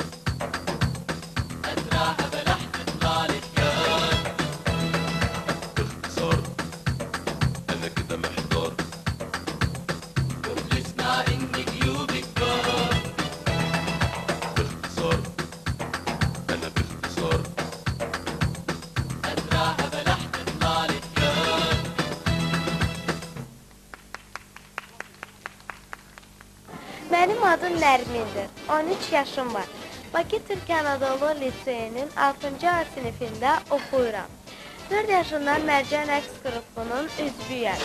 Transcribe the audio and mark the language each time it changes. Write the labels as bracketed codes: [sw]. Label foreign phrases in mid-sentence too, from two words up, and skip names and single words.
[ar] ازرعها بلحت تطلع لي خيار باختصار انا كده محتار اسمع ان جيوبي كتار باختصار انا باختصار ازرعها بلحت تطلع لي خيار [az] Mənim adım Nərmindir. 13 yaşım var. Bakı Türk Anadolu Liseyinin 6-cı A sinifində oxuyuram. 4 yaşından Mərcan rəqs qrupunun üzvüyəm.